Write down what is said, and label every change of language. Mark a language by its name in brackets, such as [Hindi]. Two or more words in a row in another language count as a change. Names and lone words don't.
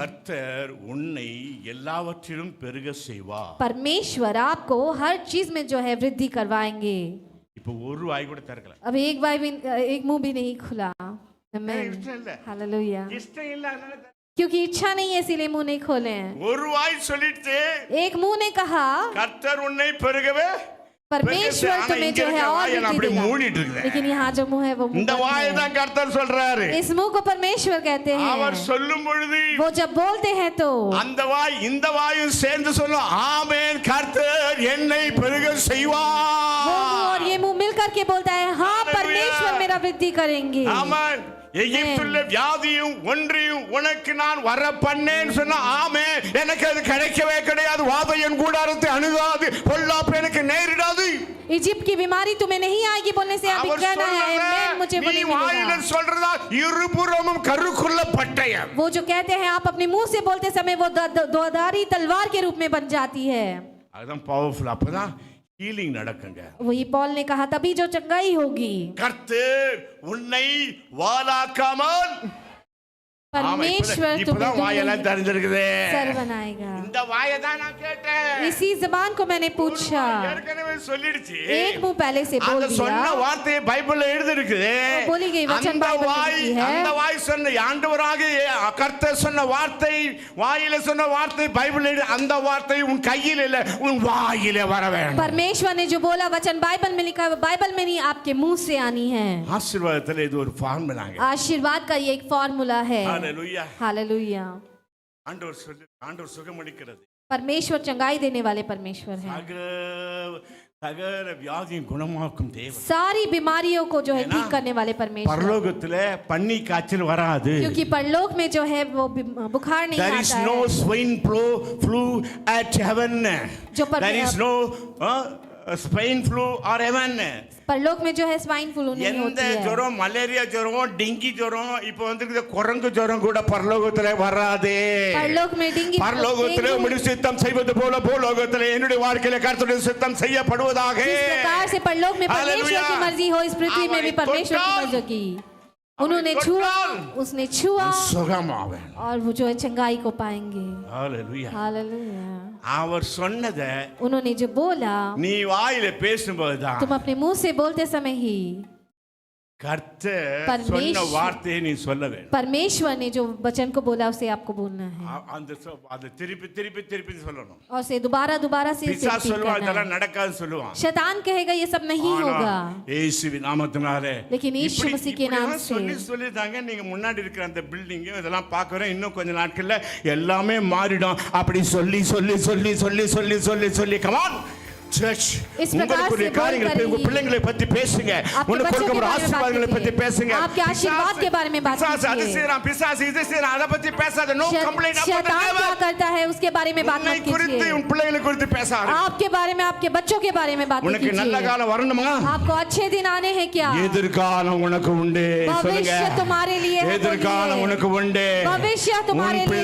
[Tamil] கர்த்தர் உன்னை எல்லாவற்றிலும் பெருக செய்வார் [Hindi] परमेश्वर आपको हर चीज में जो है वृद्धि करवाएंगे। [Tamil] இப்போ ஒரு வாய் கூட திறக்கல [Hindi] अब एक मुंह भी नहीं खुला। आमीन, [Tamil] இஷ்டம் இல்ல [Hindi] हालेलुया। [Tamil] இஷ்டம் இல்ல அதனால [Hindi] क्योंकि इच्छा नहीं है इसीलिए मुंह नहीं खोले हैं। [Tamil] ஒரு வாய் சொல்லிட்டு [Hindi] एक मुंह ने कहा [Tamil] கர்த்தர் உன்னை பெருகவே [Hindi] परमेश्वर [Tamil] ஆனா [Hindi] तुम्हें [Tamil] இங்க [Hindi] जो [Tamil] இருக்க [Hindi] है और [Tamil] வாயை நான் [Hindi] वृद्धि [Tamil] அப்படி [Hindi] देगा। [Tamil] மூடிட்டு இருக்கேன் [Hindi] लेकिन यहाँ जो मुंह है वो मुंह [Tamil] இந்த [Hindi] बंद [Tamil] வாயை [Hindi] है। [Tamil] தான் கர்த்தர் சொல்றாரு [Hindi] इस मुंह को परमेश्वर कहते [Tamil] அவர் [Hindi] हैं। [Tamil] சொல்லும் பொழுது [Hindi] वो जब बोलते हैं तो [Tamil] அந்த வாய் இந்த வாயும் சேர்ந்து சொல்லும் ஆமென் கர்த்தர் என்னை பெருக [Hindi] वो [Tamil] செய்வார் [Hindi] मुंह और ये मुंह मिलकर के बोलता है हाँ हालेलुया। परमेश्वर मेरा वृद्धि करेंगे। [Tamil] ஆமென் எகிப்துள்ள வியாதியும் ஒன்றையும் உனக்கு நான் வர பண்ணேன்னு சொன்னா ஆமென் எனக்கு அது கிடைக்கவே கிடையாது வாதை என் கூடாரத்தை அணுகாது பொல்லாப்பு எனக்கு நேரிடாது [Hindi] इजिप्ट की बीमारी तुम्हें नहीं आएगी बोलने से आप [Tamil] அவர் [Hindi] कहना है आमीन, मुझे वो [Tamil] நீ [Hindi] नहीं [Tamil] வாயில [Hindi] मिलेगा। [Tamil] சொல்றதா இருபுறமும் கருக்குள்ள பட்டயம் [Hindi] वो जो कहते हैं आप अपने मुंह से बोलते समय वो दोधारी तलवार के रूप में बन जाती है। [Tamil] அதுதான் பவர்ஃபுல் அப்பதான் ஹீலிங் நடக்குங்க [Hindi] वही पॉल ने कहा तभी जो चंगाई होगी। [Tamil] கர்த்தர் உன்னை வாலாக்காமல் [Hindi] परमेश्वर [Tamil] இப்பதான் வாயெல்லாம் தெரிஞ்சிருக்குது [Hindi] सर बनाएगा। [Tamil] இந்த வாயை தான் நான் கேட்டேன் [Hindi] इसी जबान को मैंने पूछा, [Tamil] ஏற்கனவே சொல்லிடுச்சு [Hindi] एक मुंह पहले से बोल [Tamil] அந்த சொன்ன [Hindi] दिया। [Tamil] வார்த்தையை பைபிள்ல எழுதி இருக்குது [Hindi] बोली गई वचन बाइबल में लिखी है। [Tamil] அந்த வாய் சொன்ன ஆண்டவராகிய கர்த்தர் சொன்ன வார்த்தை, வாயில சொன்ன வார்த்தை பைபிள்ல எழுதி, அந்த வார்த்தை உன் கையில் இல்ல உன் வாயில வர வேண்டும்। [Hindi] परमेश्वर ने जो बोला वचन बाइबल में लिखा है, वो बाइबल में नहीं आपके मुंह से आनी है। [Tamil] ஆசீர்வாதத்துல இது ஒரு ஃபார்முலாங்க। [Hindi] आशीर्वाद का ये एक फॉर्मूला है। हालेलुया हालेलुया। [Tamil] ஆண்டவர் சுகமளிக்கிறது। [Hindi] परमेश्वर चंगाई देने वाले परमेश्वर है। [Tamil] சகல வியாதியை குணமாக்கும் தேவன்। [Hindi] सारी बीमारियों को जो है ठीक करने वाले परमेश्वर। [Tamil] பரலோகத்துல பன்னி காய்ச்சல் வராது। [Hindi] क्योंकि परलोक में जो है वो बुखार नहीं आता है। [English] There is no swine flu at heaven. There is no swine flu or heaven. [Hindi] परलोक में जो है स्वाइन फ्लू नहीं होती [Tamil] எந்த [Hindi] है। [Tamil] ஜுரம், மலேரியா ஜுரம், டெங்கி ஜுரம், இப்போ வந்து குரங்கு ஜுரம் கூட பரலோகத்துல வராது। [Hindi] परलोक में डेंगू, [Tamil] பரலோகத்துல உம்முடைய சித்தம் செய்வது போல பூலோகத்துல என்னுடைய வாழ்க்கையில கர்த்தருடைய சித்தம் செய்யப்படுவதாக। [Hindi] जिस प्रकार से परलोक में परमेश्वर की मर्जी हो, इस पृथ्वी में भी परमेश्वर की मर्जी की। उन्होंने छुआ, उसने छुआ [Tamil] சுகமாவே [Hindi] और वो जो है चंगाई को पाएंगे। [Tamil] ஹalleluya। [Hindi] हालेलुया। [Tamil] அவர் சொன்னதை [Hindi] उन्होंने जो बोला, [Tamil] நீ வாயில பேசும்போது தான் [Hindi] तुम अपने मुंह से बोलते समय ही [Tamil] கர்த்தர் சொன்ன வார்த்தையை நீ சொல்ல வேண்டும்। [Hindi] परमेश्वर ने जो वचन को बोला उसे आपको बोलना है [Tamil] அது திருப்பி திருப்பி திருப்பி சொல்லணும்। [Hindi] और उसे दोबारा दोबारा से [Tamil] பிசாசு [Hindi] repeat [Tamil] சொல்லுவான் [Hindi] करना [Tamil] இதெல்லாம் [Hindi] है। [Tamil] நடக்காது சொல்லுவான்। [Hindi] शैतान कहेगा ये सब नहीं होगा, [Tamil] இயேசுவின் நாமத்தினாலே [Hindi] लेकिन यीशु मसीह के नाम से [Tamil] சொல்லி தாங்க நீங்க முன்னாடி இருக்கிற அந்த பில்டிங் இதெல்லாம் பார்க்கறோம், இன்னும் கொஞ்ச நாட்கள்ல எல்லாமே மாறிடும்। அப்படி சொல்லி சொல்லி சொல்லி சொல்லி சொல்லி சொல்லி சொல்லி [English] come on [Tamil] चर्च உங்களுக்கு காரியங்களை உங்க பிள்ளைகளை பத்தி பேசுங்க, உங்களுக்கு கொடுக்கிற ஆசீர்வாதங்களை பத்தி பேசுங்க। [Hindi] आपके आशीर्वाद के बारे में बात कीजिए। [Tamil] பிசாசு இது செய்றான் அத பத்தி பேசாத। [English] no complaint about [Hindi] शैतान क्या करता है उसके बारे में बात मत कीजिए। [Tamil] உன் பிள்ளைகளை குறித்து பேசாத। [Hindi] आपके बारे में, आपके बच्चों के बारे में बात कीजिए। [Tamil] உனக்கு நல்ல காலம் வரணுமா? [Hindi] आपको अच्छे दिन आने हैं क्या? [Tamil] எதிர்காலம் உனக்கு உண்டு சொல்லுங்க। [Hindi] भविष्य तुम्हारे लिए है। [Tamil] எதிர்காலம் உனக்கு உண்டு। [Hindi] भविष्य तुम्हारे लिए